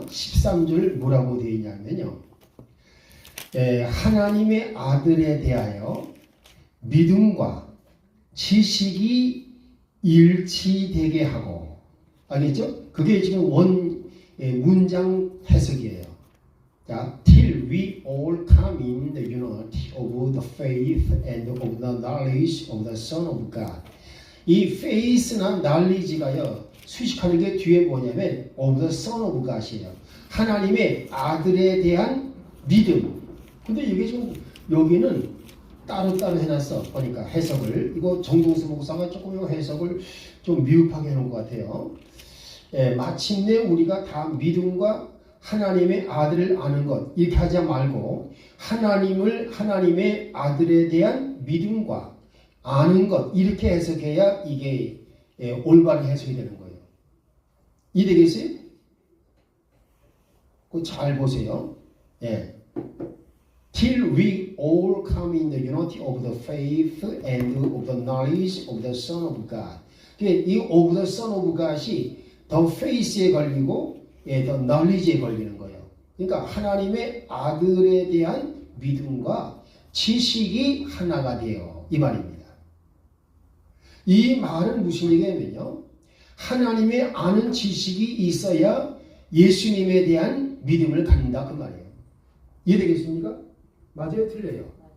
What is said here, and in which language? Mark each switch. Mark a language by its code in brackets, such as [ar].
[ko] 13절 뭐라고 되어 있냐면요. 하나님의 아들에 대하여 믿음과 지식이 일치되게 하고, 알겠죠? 그게 지금 문장 해석이에요. 자, [en] till we all come in the unity of the faith and of the knowledge of the Son of God. [ko] 이 faith나 knowledge가요, 수식하는 게 뒤에 뭐냐면 [en] of the Son of God [ko] 이에요. 하나님의 아들에 대한 믿음. 근데 이게 지금 여기는 따로따로 해놨어. 보니까 해석을. 이거 정동수 목사가 조금 해석을 좀 미흡하게 해놓은 것 같아요. 마침내 우리가 다 믿음과 하나님의 아들을 아는 것, 이렇게 하지 말고 하나님의 아들에 대한 믿음과 아는 것, 이렇게 해석해야 이게 올바른 해석이 되는 거예요. 이해되겠어요? 그거 잘 보세요. [en] Till we all come in the unity of the faith and of the knowledge of the Son of God. [ko] 이 [en] of the Son of God [ko] 이 [en] the faith [ko] 에 걸리고 [en] the knowledge [ko] 에 걸리는 거예요. 그러니까 하나님의 아들에 대한 믿음과 지식이 하나가 돼요. 이 말입니다. 이 말은 무슨 얘기냐면요. 하나님의 아는 지식이 있어야 예수님에 대한 믿음을 갖는다 그 말이에요. 이해되겠습니까? 맞아요? 틀려요?